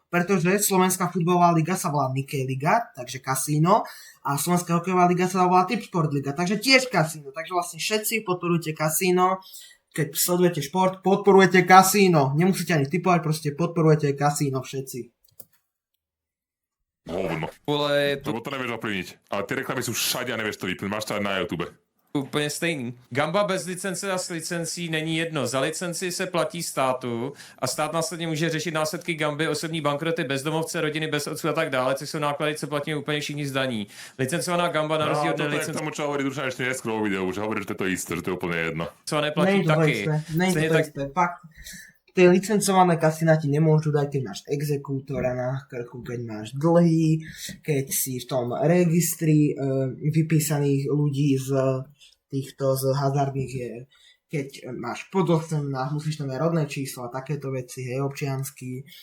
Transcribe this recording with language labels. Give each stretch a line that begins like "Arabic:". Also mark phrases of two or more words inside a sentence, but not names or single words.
Slovak: Pretože Slovenská futbalová liga sa volá Nike liga, takže kasíno, a Slovenská hokejová liga sa volá Tipsport liga, takže tiež kasíno. Takže vlastne všetci podporujete kasíno. Keď sledujete šport, podporujete kasíno. Nemusíte ani tipovať, proste podporujete kasíno všetci. Hovno. Lebo to nevieš ovplyvniť. Ale tie reklamy sú všade a nevieš to vypnúť. Máš to aj na YouTube.
Czech: Úplně stejný. Gamba bez licence a s licencí není jedno. Za licenci se platí státu a stát následně může řešit následky gamby, osobní bankroty, bezdomovce, rodiny bez otců a tak dále, což jsou náklady, co platí úplně všichni z daní. Licencovaná gamba na rozdíl od licenci...
Slovak: No, to je k tomu, čo hovorí Dušan ešte neskôr vo videu, že hovorí, že to je to isté, že to je úplne jedno.
Czech: Co neplatí taky. Není to isté. Fakt.
Slovak: Tie licencované kasína ti nemôžu dať, keď máš exekútora na krku, keď máš dlhy, keď si v tom registri vypísaných ľudí z hazardných keď máš pod 18, musíš tam aj rodné číslo a takéto veci, hej, občiansky.